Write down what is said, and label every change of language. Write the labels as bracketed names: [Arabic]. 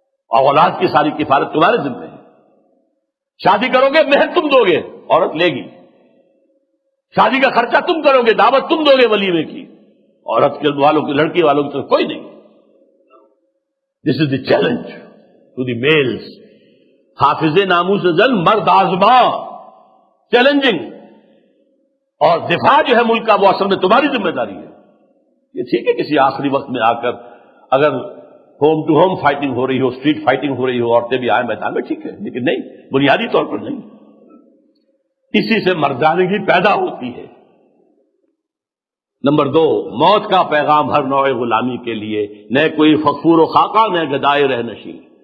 [Urdu] اور اولاد کی ساری کفالت تمہارے ذمہ ہے. شادی کرو گے مہر تم دو گے، عورت لے گی. شادی کا خرچہ تم کرو گے، دعوت تم دو گے ولیمے کی، عورت کے والوں کی، لڑکی والوں کی طرف کوئی نہیں. [English] This is the challenge to the males. [Urdu] حافظ ناموس زن مرد آزما، چیلنجنگ. اور دفاع جو ہے ملک کا وہ اصل میں تمہاری ذمہ داری ہے. یہ ٹھیک ہے کسی آخری وقت میں آ کر اگر [English] home to home fighting [Urdu] ہو رہی ہو، [English] street fighting [Urdu] ہو رہی ہو، عورتیں بھی آئیں میدان میں، ٹھیک ہے، لیکن نہیں، بنیادی طور پر نہیں. اسی سے مردانگی پیدا ہوتی ہے. نمبر 2، موت کا پیغام ہر نوع غلامی کے لیے، نہ کوئی فخور و خاکہ نہ گدائے رہ نشین.